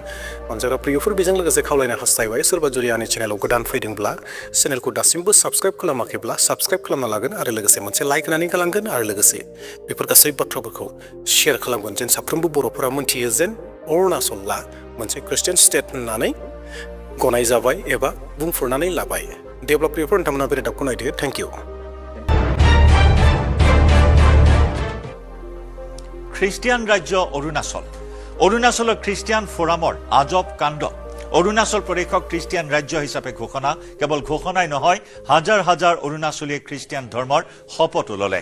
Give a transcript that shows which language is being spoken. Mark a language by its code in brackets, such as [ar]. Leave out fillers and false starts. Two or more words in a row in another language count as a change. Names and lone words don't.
[brx] अनजाग्रा प्रियफोर बेजों लोगोसे खावलायनो हास्थायबाय, सोरबा जुदि आंनि चेनेलाव गोदान फैदोंब्ला चेनेलखौ दासिमबो साबस्क्राइब खालामाखैब्ला साबस्क्राइब खालामना लागोन आरो लोगोसे मोनसे लाइक होनानै गालांगोन आरो लोगोसे बेफोर गासै बाथ्राफोरखौ शेयार खालामगोन जेन साफ्रोमबो बर'फोरा मोनथियो जेन अरुणाचला मोनसे ख्रिस्टियान स्टेट होननानै गनाय जाबाय एबा बुंफोरनानै लाबाय। दे अब्ला प्रियफोर नोंथांमोना बे रादाबखौ नायदो। [en] thank you. [as] খ্ৰীষ্টিয়ান ৰাজ্য অৰুণাচলৰ খ্ৰীষ্টিয়ান ফৰামৰ আজব কাণ্ড। অৰুণাচল প্ৰদেশক খ্ৰীষ্টিয়ান ৰাজ্য হিচাপে ঘোষণা, কেৱল ঘোষণাই নহয়, হাজাৰ হাজাৰ অৰুণাচলীয়ে খ্ৰীষ্টিয়ান ধৰ্মৰ শপতো ল'লে।